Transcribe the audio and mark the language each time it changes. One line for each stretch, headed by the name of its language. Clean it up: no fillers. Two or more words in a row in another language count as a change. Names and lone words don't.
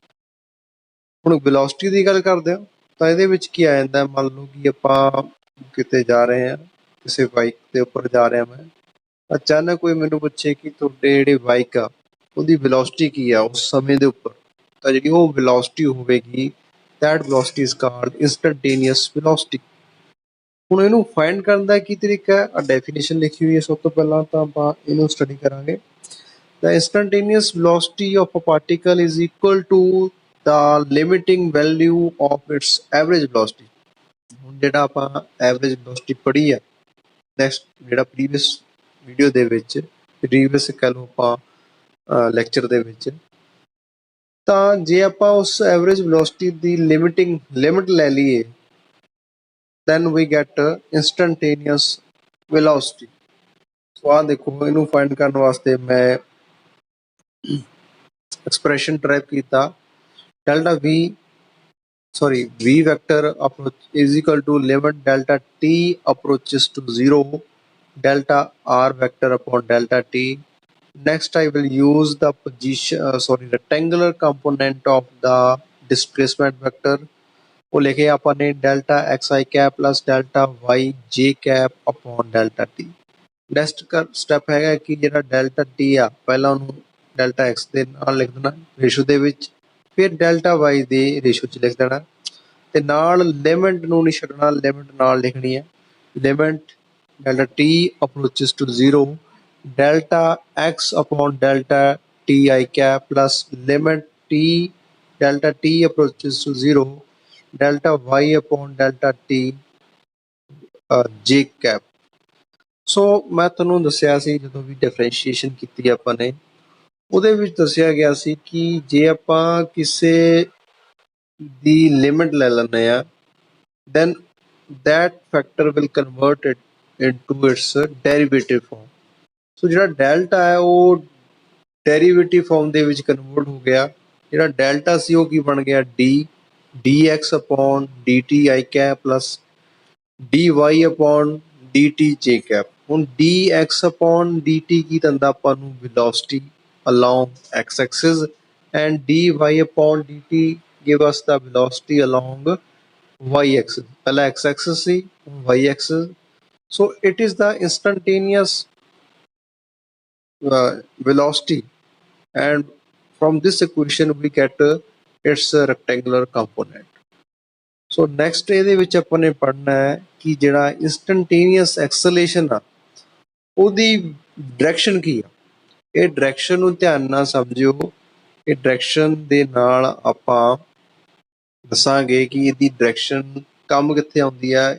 Punjabi: ਹੁਣ ਵੈਲੋਸਿਟੀ ਦੀ ਗੱਲ ਕਰਦੇ ਹਾਂ ਤਾਂ ਇਹਦੇ ਵਿੱਚ ਕੀ ਆ ਜਾਂਦਾ, ਮੰਨ ਲਓ ਕਿ ਆਪਾਂ ਕਿਤੇ ਜਾ ਰਹੇ ਹਾਂ, ਕਿਸੇ ਬਾਈਕ ਦੇ ਉੱਪਰ ਜਾ ਰਿਹਾ ਮੈਂ, ਅਚਾਨਕ ਕੋਈ ਮੈਨੂੰ ਪੁੱਛੇ ਕਿ ਤੁਹਾਡੇ ਜਿਹੜੇ ਬਾਈਕ ਆ ਉਹਦੀ ਵੈਲੋਸਿਟੀ ਕੀ ਆ ਉਸ ਸਮੇਂ ਦੇ ਉੱਪਰ, ਤਾਂ ਜਿਹੜੀ ਉਹ ਵੈਲੋਸਿਟੀ ਹੋਵੇਗੀ
English: that velocity is called instantaneous velocity.
Punjabi: ਹੁਣ ਇਹਨੂੰ ਫਾਈਂਡ ਕਰਨ ਦਾ ਕੀ ਤਰੀਕਾ ਹੈ, ਡੈਫੀਨੇਸ਼ਨ ਲਿਖੀ ਹੋਈ ਹੈ। ਸਭ ਤੋਂ ਪਹਿਲਾਂ ਤਾਂ ਆਪਾਂ ਇਹਨੂੰ ਸਟੱਡੀ ਕਰਾਂਗੇ।
English: The instantaneous velocity of a particle is equal to the limiting value of its average velocity.
Punjabi: ਹੁਣ ਜਿਹੜਾ ਆਪਾਂ
English: average velocity
Punjabi: ਪੜ੍ਹੀ ਆ ਨੈਕਸਟ ਜਿਹੜਾ
English: previous video
Punjabi: ਦੇ ਵਿੱਚ, ਪ੍ਰੀਵੀਅਸ ਕਹਿ ਲਓ ਆਪਾਂ ਲੈਕਚਰ ਦੇ ਵਿੱਚ, ਤਾਂ ਜੇ ਆਪਾਂ ਉਸ
English: average velocity
Punjabi: ਦੀ ਲਿਮਿਟ ਲੈ ਲਈਏ
English: then we get instantaneous velocity.
Punjabi: ਸੋ ਆਹ ਦੇਖੋ, ਇਹਨੂੰ ਫਾਈਂਡ ਕਰਨ ਵਾਸਤੇ ਮੈਂ
English: expression type ਕੀਤਾ delta v vector approach is equal to limit delta t approaches to 0 delta r vector upon delta t. Next I will use the rectangular component of the displacement vector,
Hindi: वो लिखे अपन ने
English: delta x i cap plus delta y j cap upon delta t. next step
Punjabi: ਹੈਗਾ ਕਿ ਜਿਹੜਾ
English: delta t
Punjabi: ਆ ਪਹਿਲਾਂ ਉਹਨੂੰ
English: delta x
Punjabi: ਦੇ ਨਾਲ ਲਿਖ ਦੇਣਾ ਰੇਸ਼ੋ ਦੇ ਵਿੱਚ, ਫਿਰ
English: delta y
Punjabi: ਦੇ ਰੇਸ਼ੋ 'ਚ ਲਿਖ ਦੇਣਾ, ਤੇ ਨਾਲ ਲਿਮਿਟ ਨੂੰ ਨਹੀਂ ਛੱਡਣਾ, ਲਿਮਿਟ ਨਾਲ ਲਿਖਣੀ ਹੈ।
English: limit delta t approaches to 0 delta x upon delta t i cap plus limit t delta t approaches to 0 delta y upon delta t j cap.
Punjabi: ਸੋ ਮੈਂ ਤੁਹਾਨੂੰ ਦੱਸਿਆ ਸੀ ਜਦੋਂ ਵੀ ਡਿਫਰੈਂਸ਼ੀਏਸ਼ਨ ਕੀਤੀ ਆਪਾਂ ਨੇ, ਉਹਦੇ ਵਿੱਚ ਦੱਸਿਆ ਗਿਆ ਸੀ ਕਿ ਜੇ ਆਪਾਂ ਕਿਸੇ ਦੀ ਲਿਮਿਟ ਲੈ ਲੈਂਦੇ ਆ,
English: then that factor will convert it into its derivative form।
Punjabi: ਸੋ ਜਿਹੜਾ ਡੈਲਟਾ ਹੈ ਉਹ
English: derivative form
Punjabi: ਦੇ ਵਿੱਚ ਕਨਵਰਟ ਹੋ ਗਿਆ। ਜਿਹੜਾ ਡੈਲਟਾ ਸੀ ਉਹ ਕੀ ਬਣ ਗਿਆ
English: d x upon d t i cap plus d y upon d t j cap. ਹੁਣ d x upon d t
Punjabi: ਕੀ ਦਿੰਦਾ ਆਪਾਂ ਨੂੰ
English: ਵੈਲੋਸਿਟੀ along x axis and dy upon dt give us the velocity along y axis।
Punjabi: ਪਹਿਲਾਂ
English: x axis
Punjabi: ਸੀ,
English: y axis। so it is the instantaneous velocity, and from this equation we get its rectangular component।
Punjabi: ਸੋ ਨੈਕਸਟ ਇਹਦੇ ਵਿੱਚ ਆਪਾਂ ਨੇ ਪੜ੍ਹਨਾ ਹੈ ਕਿ ਜਿਹੜਾ
English: instantaneous acceleration
Punjabi: ਆ ਉਹਦੀ ਡਾਇਰੈਕਸ਼ਨ ਕੀ ਆ। ਇਹ ਡਾਇਰੈਕਸ਼ਨ ਨੂੰ ਧਿਆਨ ਨਾਲ ਸਮਝਿਓ। ਇਹ ਡਾਇਰੈਕਸ਼ਨ ਦੇ ਨਾਲ ਆਪਾਂ ਦੱਸਾਂਗੇ ਕਿ ਇਹਦੀ ਡਾਇਰੈਕਸ਼ਨ ਕੰਮ ਕਿੱਥੇ ਆਉਂਦੀ ਆ।